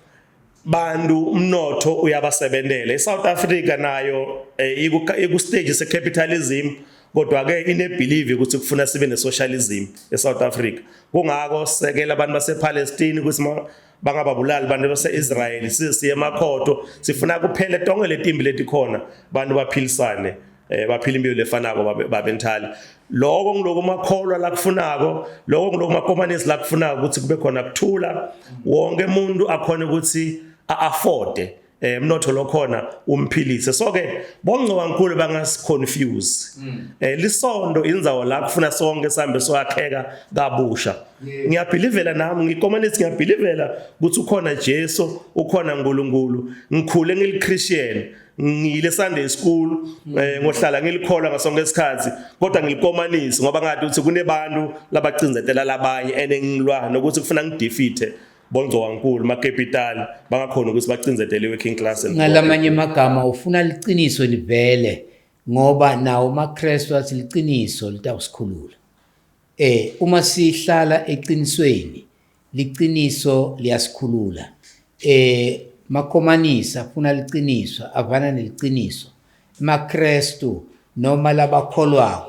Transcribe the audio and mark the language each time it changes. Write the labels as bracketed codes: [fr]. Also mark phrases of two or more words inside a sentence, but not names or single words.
[ss] bantu umnotho uyabasebenzela eSouth Africa nayo iku stage secapitalism kodwa ke ine believe ukuthi kufuna sibe nesocialism eSouth Africa kungako sekela abantu basePalestine ukuthi bangababulali abantu baseIsrael sisiye emakhoto sifuna kuphele tonke letimbi letikhona bantu baphilisane baphila impilo lefanako babenthali lokho ngiloko makholwa la kufunako lokho ngiloko makomanisi la kufunako ukuthi kube khona kuthula wonke umuntu akhona ukuthi afforde mnotho lokhona umphilise so ke bongcowankulu bangasiconfuse lisondo indzawo la kufuna sonke sambe soyakheka kabusha ngiyabhilivela nami ngikomanisi ngiyabhilivela ukuthi ukhona Jesu ukhona uNkulunkulu ngikhule ngiliChristian ngile [en] Sunday school [ss] ngohlala ngilikholwa ngasonke isikhathi kodwa ngilikomanisi ngoba ngathi ukuthi kunebantu labacinzetela labanye enengilwa nokuthi kufuna ngidefeate bongcowankulu macapital bangakhona ukuthi bacinzetele [en] working class [ss] ngalamanye amagama ufuna liqiniso livele ngoba nawo maKristu athi liqiniso litawusikhulula uma sihlala eqinisweni liqiniso liyasikhulula makhomanisa afuna liqiniso avana neliqiniso maKristu noma labakholwako